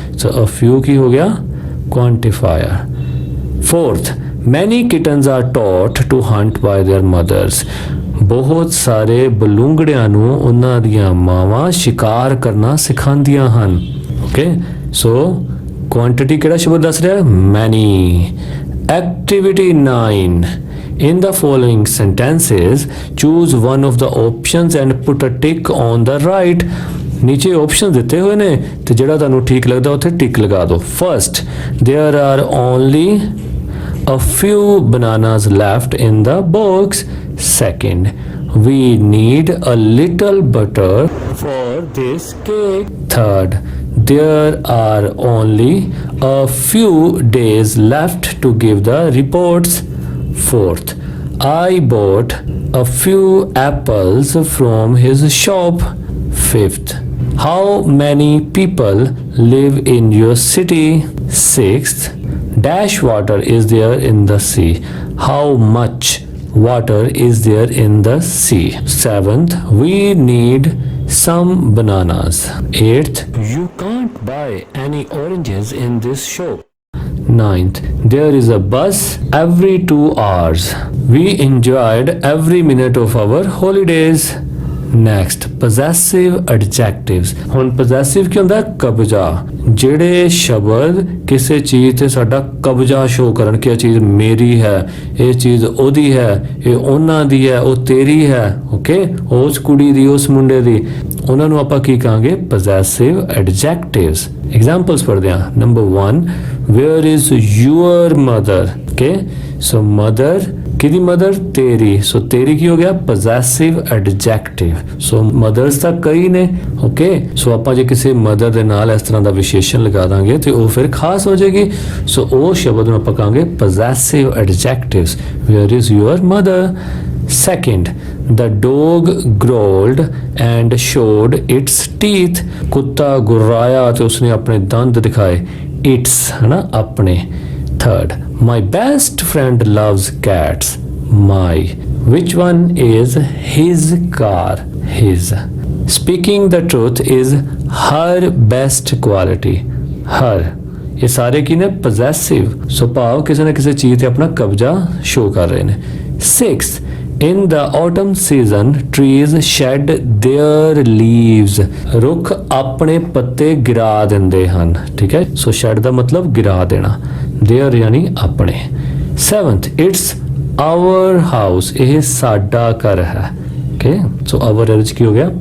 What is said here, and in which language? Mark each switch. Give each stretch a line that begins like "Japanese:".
Punjabi: So a few ਕੀ ਹੋ ਗਿਆ? ਕੁਆਂਟੀਫਾਇਰ।
English: fourth, many kittens are taught to hunt by their mothers,
Punjabi: ਬਹੁਤ ਸਾਰੇ ਬਲੂੰਗੜਿਆਂ ਨੂੰ ਉਹਨਾਂ ਦੀਆਂ ਮਾਵਾਂ ਸ਼ਿਕਾਰ ਕਰਨਾ ਸਿਖਾਉਂਦੀਆਂ ਹਨ। ਓਕੇ, ਸੋ ਕੁਆਂਟੀਟੀ ਕਿਹੜਾ ਸ਼ਬਦ ਦੱਸ ਰਿਹਾ? many।
English: activity 9, in the following sentences choose one of the options and put a tick on the right
Punjabi: ਨੀਚੇ ਆਪਸ਼ਨ ਦਿੱਤੇ ਹੋਏ ਨੇ ਤੇ ਜਿਹੜਾ ਤੁਹਾਨੂੰ ਠੀਕ ਲੱਗਦਾ ਉੱਥੇ ਟਿਕ ਲਗਾ ਦਿਓ।
English: First, there are only a few bananas left in the box. Second, we need a little butter for this cake. Third, there are only a few days left to give the reports. Fourth, I bought a few apples from his shop. Fifth, how many people live in your city? Sixth, dash water is there in the sea. How much water is there in the sea? Seventh, we need some bananas. Eighth, you can't buy any oranges in this shop. Ninth, there is a bus every 2 hours. We enjoyed every minute of our holidays. Next, possessive adjectives.
Punjabi: ਹੁਣ possessive ਕੀ ਹੁੰਦਾ? ਕਬਜ਼ਾ। ਜਿਹੜੇ ਸ਼ਬਦ ਕਿਸੇ ਚੀਜ਼ ਤੇ ਸਾਡਾ ਕਬਜ਼ਾ ਸ਼ੋ ਕਰਨ ਕਿ ਇਹ ਚੀਜ਼ ਮੇਰੀ ਹੈ, ਇਹ ਚੀਜ਼ ਉਹਦੀ ਹੈ, ਇਹ ਉਹਨਾਂ ਦੀ ਹੈ, ਉਹ ਤੇਰੀ ਹੈ, ਓਕੇ, ਉਸ ਕੁੜੀ ਦੀ, ਉਸ ਮੁੰਡੇ ਦੀ, ਉਹਨਾਂ ਨੂੰ ਆਪਾਂ ਕੀ ਕਹਾਂਗੇ?
English: possessive adjectives. Examples
Punjabi: ਪੜ੍ਹਦੇ ਹਾਂ।
English: Number 1, where is your mother? Okay, so mother
Punjabi: ਕਿਹਦੀ
English: Mother?
Punjabi: ਤੇਰੀ। ਸੋ ਤੇਰੀ ਕੀ ਹੋ ਗਿਆ? possessive adjective. ਸੋ ਮਦਰਸ ਤਾਂ ਕਈ ਨੇ, ਓਕੇ, ਸੋ ਆਪਾਂ ਜੇ ਕਿਸੇ ਮਦਰ ਦੇ ਨਾਲ ਇਸ ਤਰ੍ਹਾਂ ਦਾ ਵਿਸ਼ੇਸ਼ਣ ਲਗਾ ਦਾਂਗੇ ਤੇ ਉਹ ਫਿਰ ਖਾਸ ਹੋ ਜਾਏਗੀ। ਸੋ ਉਹ ਸ਼ਬਦ ਨੂੰ ਆਪਾਂ ਕਹਾਂਗੇ possessive adjectives.
English: where is your mother? Second, the dog growled and showed its teeth.
Punjabi: ਕੁੱਤਾ ਗੁर्राया ਤੇ ਉਸਨੇ ਆਪਣੇ ਦੰਦ ਦਿਖਾਏ।
Hindi: its है ना, अपने।
English: Third, my best friend loves cats. My. Which one is his car? His. Speaking the truth is her best quality.
Punjabi: Her. ਇਹ ਸਾਰੇ ਕੀ ਨੇ? possessive. ਸੋ ਭਾਵ ਕਿਸੇ ਨਾ ਕਿਸੇ ਚੀਜ਼ ਤੇ ਆਪਣਾ ਕਬਜ਼ਾ ਸ਼ੋ ਕਰ ਰਹੇ ਨੇ।
English: Sixth, in the autumn season trees shed their leaves.
Punjabi: ਰੁੱਖ ਆਪਣੇ ਪੱਤੇ ਗਿਰਾ ਦਿੰਦੇ ਹਨ। ਠੀਕ ਹੈ, ਸੋ shed ਦਾ ਮਤਲਬ ਗਿਰਾ ਦੇਣਾ, their ਯਾਨੀ ਆਪਣੇ।
English: Seventh, it's our house.
Punjabi: ਇਹ ਸਾਡਾ ਘਰ ਹੈ।
English: Okay, so our
Punjabi: ਇਹਦੇ ਕੀ ਹੋ ਗਿਆ?